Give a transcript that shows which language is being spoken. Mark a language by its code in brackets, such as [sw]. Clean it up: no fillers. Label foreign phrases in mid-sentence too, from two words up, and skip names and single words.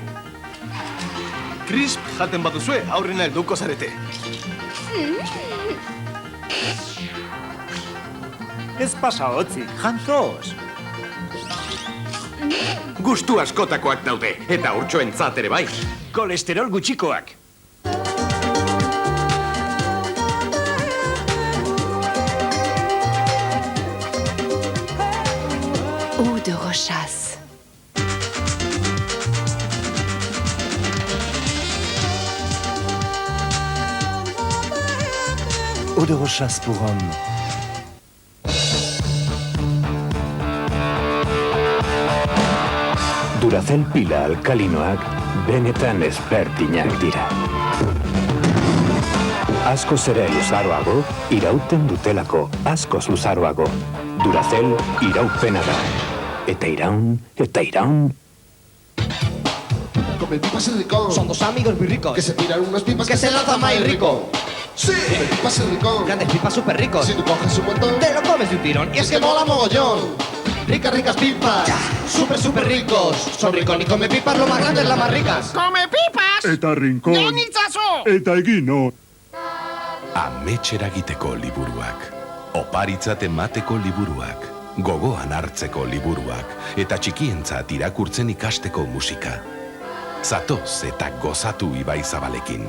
[eu] Crisp jaten baduzue, aurrena helduko zarete. Ez pasa hotzi, jantoz. Gustu askotakoak daude, eta urtsoentzat ere bai. Kolesterol gutxikoak. [fr] Eau de Rochas. Eau de Rochas pour homme. [eu] Duracell pila alkalinoak benetan ezberdinak dira. Askoz ere luzaroago, irauten dutelako askoz luzaroago. Duracell iraupena da. Eta iraun. [es] Come pipas y ricón. Son dos amigos muy ricos. Que se tiran unas pipas que se lanzan más rico. Sí, pipas y ricón. Grandes pipas súper ricos. Si tú coges un montón, te lo comes de un tirón. Y es que mola mogollón. Ricas pipas, súper ricos. Son ricos y come pipas, lo más grande es las más ricas. ¡Come pipas! [eu] Eta rincón. ¡Jonitzazo! Eta egino. Ametxera egiteko liburuak, oparitzat emateko liburuak, gogoan hartzeko liburuak, eta txikientzat irakurtzen ikasteko musika. Zatoz eta gozatu Ibai Zabalekin.